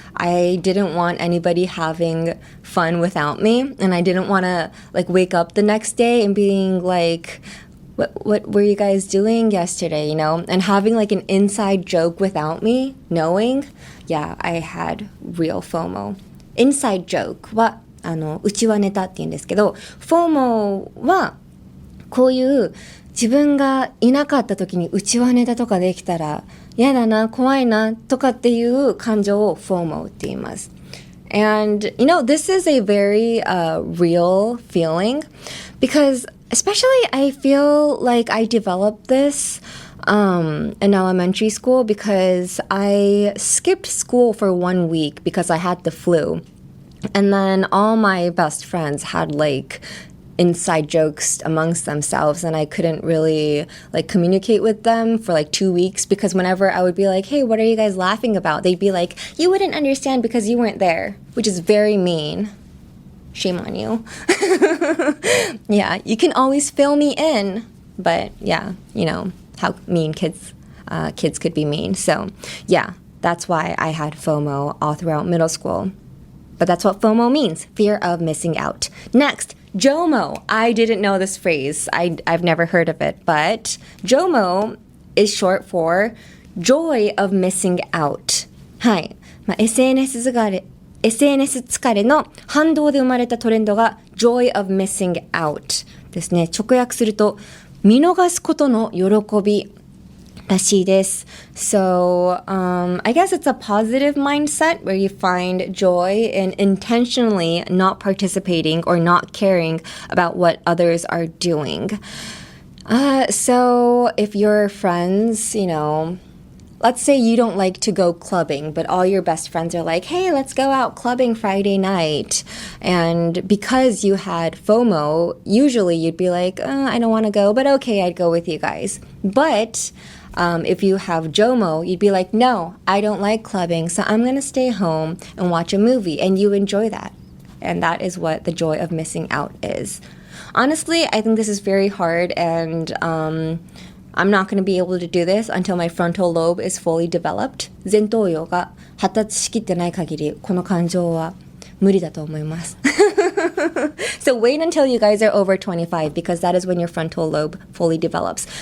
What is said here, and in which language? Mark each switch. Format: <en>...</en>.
<en>I didn't want anybody having fun without me, and I didn't want to like wake up the next day and being like,What were you guys doing yesterday, you know? And having like an inside joke without me knowing, yeah, I had real FOMO.</en> <ja>Inside joke は内輪ネタって言うんですけど FOMO はこういう自分がいなかった時に内輪ネタとかできたら嫌だな、怖いなとかっていう感情を FOMO って言います。</ja> <en>And, you know, this is a very real feeling because especially I feel like I developed this in elementary school because I skipped school for 1 week because I had the flu. And then all my best friends had like inside jokes amongst themselves and I couldn't really like communicate with them for like 2 weeks because whenever I would be like, hey, what are you guys laughing about? They'd be like, you wouldn't understand because you weren't there, which is very mean. Shame on you. Yeah, you can always fill me in, but yeah, you know how mean kids could be mean. So yeah, that's why I had FOMO all throughout middle school. But that's what FOMO means, fear of missing out. Next, JOMO. I didn't know this phrase. I've never heard of it, but JOMO is short for joy of missing out.</en> <ja>はい。 SNS 疲れの反動で生まれたトレンドが</ja> <en>Joy of Missing Out</en> <ja>ですね。直訳すると見逃すことの喜びらしいです。</ja> <en>So, I guess it's a positive mindset where you find joy in intentionally not participating or not caring about what others are doing. So, if your friends, you know, let's say you don't like to go clubbing, but all your best friends are like, hey, let's go out clubbing Friday night. And because you had FOMO, usually you'd be like, I don't want to go, but okay, I'd go with you guys. But If you have JOMO, you'd be like, no, I don't like clubbing, so I'm going to stay home and watch a movie, and you enjoy that. And that is what the joy of missing out is. Honestly, I think this is very hard, and I'm not going to be able to do this until my frontal lobe is fully developed.</en> <ja>前頭葉が発達しきってない限り、この感情は無理だと思います。</ja> <en>So wait until you guys are over 25 because that is when your frontal lobe fully develops.</en>